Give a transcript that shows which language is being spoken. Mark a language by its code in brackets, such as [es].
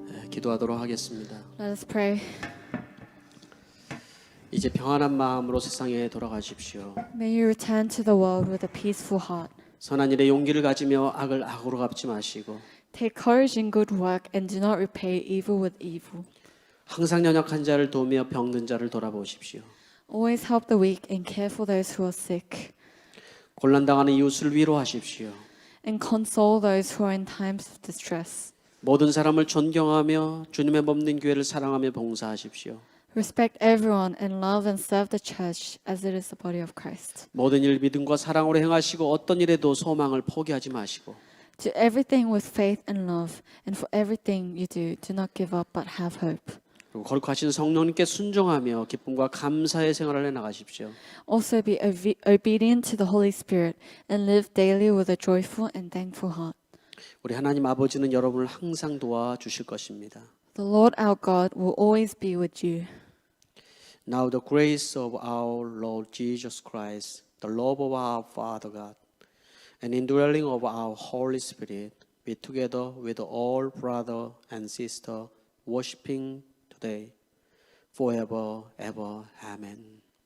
[ko] 기도하도록 하겠습니다. [en] Let us pray. [ko] 이제 평안한 마음으로 세상에 돌아가십시오. [en] May you return to the world with a peaceful heart. [ko] 선한 일에 용기를 가지며 악을 악으로 갚지 마시고 [en] Take courage in good work and do not repay evil with evil. [ko] 항상 연약한 자를 도우며 병든 자를 돌아보십시오. [en] Always help the weak and care for those who are sick. [ko] 곤란당하는 이웃을 위로하십시오. [en] And console those who are in times of distress. [ko] 모든 사람을 존경하며 주님의 몸된 교회를 사랑하며 봉사하십시오. [en] Respect everyone and love and serve the church as it is the body of Christ. [ko] 모든 일 믿음과 사랑으로 행하시고 어떤 일에도 소망을 포기하지 마시고 [en] Do everything with faith and love, and for everything you do not give up but have hope. [ko] 그리고 거룩하신 성령님께 순종하며 기쁨과 감사의 생활을 해나가십시오. [en] Also be obedient to the Holy Spirit and live daily with a joyful and thankful heart. [ko] 우리 하나님 아버지는 여러분을 항상 도와주실 것입니다. [en] The Lord our God will always be with you. Now the grace of our Lord Jesus Christ, the love of our Father God, and indwelling of our Holy Spirit be together with all brother and sister worshiping today, forever, ever. Amen.